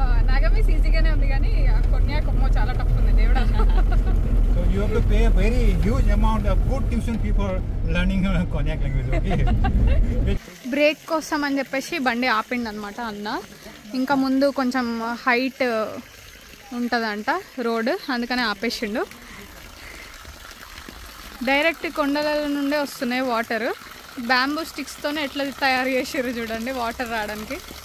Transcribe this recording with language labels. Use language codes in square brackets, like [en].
[te] నాగామీస్ ఈజీగానే ఉంది, కానీ కొన్యాక్ చాలా టఫ్ ఉంది దేవుడా. [en] So you have to pay a very huge amount of good tuition fee for learning Konyak language. Okay. [te] Break కోసం అని చెప్పేసి బండి ఆపిండి అనమాట అన్న. ఇంకా ముందు కొంచెం హైట్ ఉంటుందంట రోడ్, అందుకనే ఆపేసిండు. డైరెక్ట్ కొండల నుండే వస్తున్నాయి వాటర్. బ్యాంబూ స్టిక్స్తోనే ఎట్లా తయారు చేసారు చూడండి వాటర్ రావడానికి.